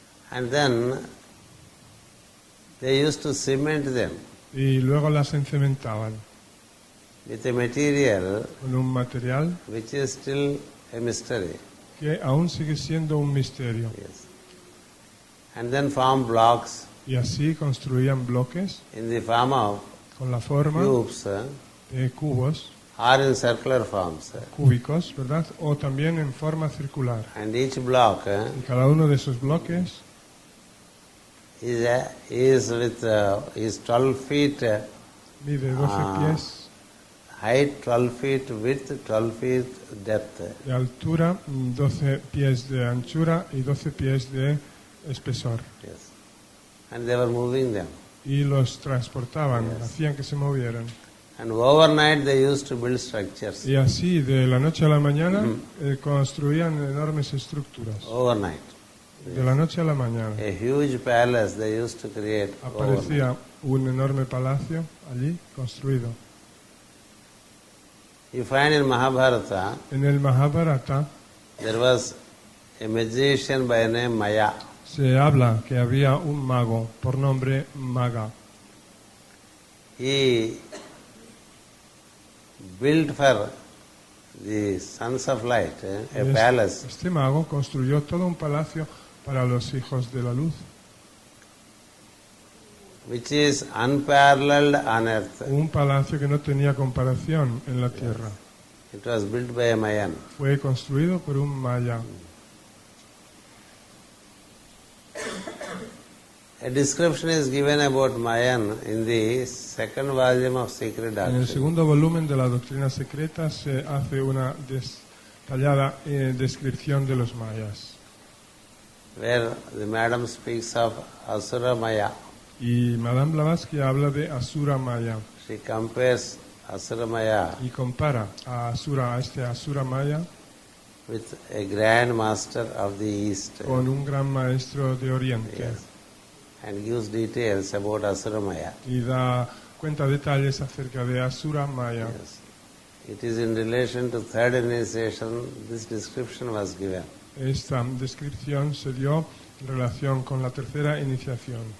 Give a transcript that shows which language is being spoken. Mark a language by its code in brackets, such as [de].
[en] And then they used to cement them [es] Y luego las encementaban [en] with a material [es] con un material [en] which is still a mystery. [es] que aún sigue siendo un misterio. [en] Yes. And then form blocks [es] Y así construían bloques [en] in the form of [es] con la forma [en] cubes [es] de cubos [en] or in circular forms. [es] cúbicos, ¿verdad? O también en forma circular. [en] And each block [es] Y cada uno de esos bloques [en] is 12 feet [es] mide 12 pies [en] height, 12 feet width, 12 feet depth. [es] de altura, 12 pies de anchura y 12 pies de espesor. [en] Yes. And they were moving them. [es] Y los transportaban, [en] Yes. [es] hacían que se movieran. [en] And overnight they used to build structures. [es] Y así, de la noche a la mañana, construían enormes estructuras. [en] Overnight. [es] De la noche a la mañana. [en] A huge palace they used to create overnight. [es] Aparecía un enorme palacio allí construido. [en] You find in Mahabharata, [es] En el Mahabharata [en] there was a magician by name Maya. [es] se habla que había un mago por nombre Maga. [en] He built for the sons of light a palace [es] Este mago construyó todo un palacio para los hijos de la luz, [en] which is unparalleled on earth. [es] un palacio que no tenía comparación en la tierra. [en] It was built by a Mayan. [es] Fue construido por un maya. [en] A description is given about Mayan in the second volume of Secret [es] En el [en] Doctrine. [es] segundo volumen de la Doctrina Secreta se hace una detallada descripción de los mayas. [en] Where the madam speaks of Asura Maya. [es] Y Madame Blavatsky habla de Asura Maya [en] She compares Asura Maya [es] y compara a este Asura Maya [en] with a grand master of the East [es] con un gran maestro de Oriente. [en] Yes. And gives details about Asura Maya. [es] Y da cuenta detalles acerca de Asura Maya. [en] Yes. It is in relation to third initiation this description was given. [es] Esta descripción se dio en relación con la tercera iniciación.